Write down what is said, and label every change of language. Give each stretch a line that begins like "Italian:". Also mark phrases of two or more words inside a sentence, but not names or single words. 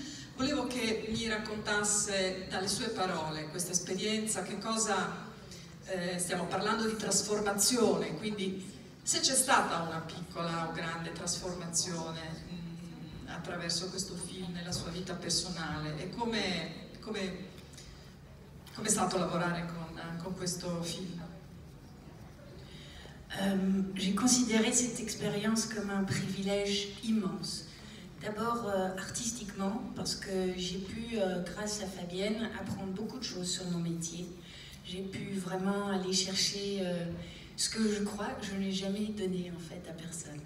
Italian: Volevo che mi raccontasse dalle sue parole questa esperienza, che cosa stiamo parlando di trasformazione, quindi se c'è stata una piccola o grande trasformazione attraverso questo film nella sua vita personale, e come è stato lavorare con questo film.
French: J'ai considéré cette expérience comme un privilège immense. D'abord artistiquement, parce que j'ai pu, grâce à Fabienne, apprendre beaucoup de choses sur mon métier. J'ai pu vraiment aller chercher ce que je crois que je n'ai jamais donné en fait à personne.